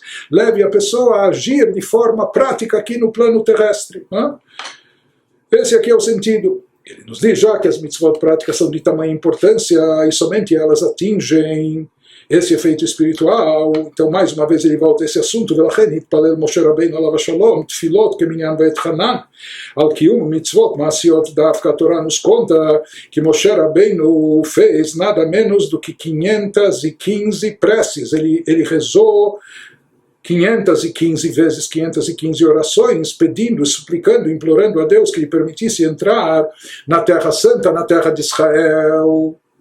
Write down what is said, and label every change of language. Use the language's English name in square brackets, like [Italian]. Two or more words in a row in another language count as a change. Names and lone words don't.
[Portuguese] Leve a pessoa a agir de forma prática aqui no plano terrestre. Esse aqui é o sentido. Ele nos diz já que as mitzvot práticas são de tamanha importância e somente elas atingem esse efeito espiritual. Então, mais uma vez, ele volta a esse assunto. [Hebrew] ולכן התפלל משה רבינו עליו השלום תפילות כמניין ואת חנן על קיום מצוות מעשיות. דווקא התורה [Portuguese] nos conta que Moshe Rabbeinu fez nada menos do que 515 preces. Ele rezou 515 vezes 515 orações, pedindo, suplicando, implorando a Deus que lhe permitisse entrar na Terra Santa, na Terra de Israel.